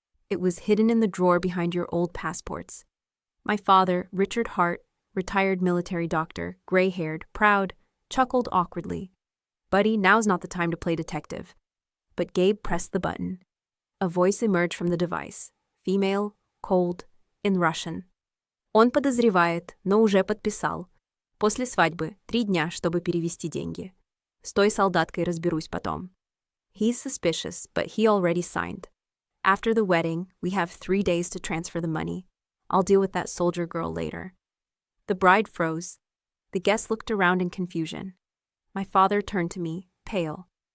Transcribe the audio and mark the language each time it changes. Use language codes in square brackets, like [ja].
[en] It was hidden in the drawer behind your old passports." My father, Richard Hart, retired military doctor, gray-haired, proud, chuckled awkwardly. "Buddy, now's not the time to play detective." But Gabe pressed the button. A voice emerged from the device, female, cold, in Russian. [ru] "Он подозревает, но уже подписал. После свадьбы 3 дня, чтобы перевести деньги. С той солдаткой разберусь потом." [en] He's suspicious, but he already signed. After the wedding, we have 3 days to transfer the money. I'll deal with that soldier girl later. The bride froze. The guests looked around in confusion. My father turned to me, pale.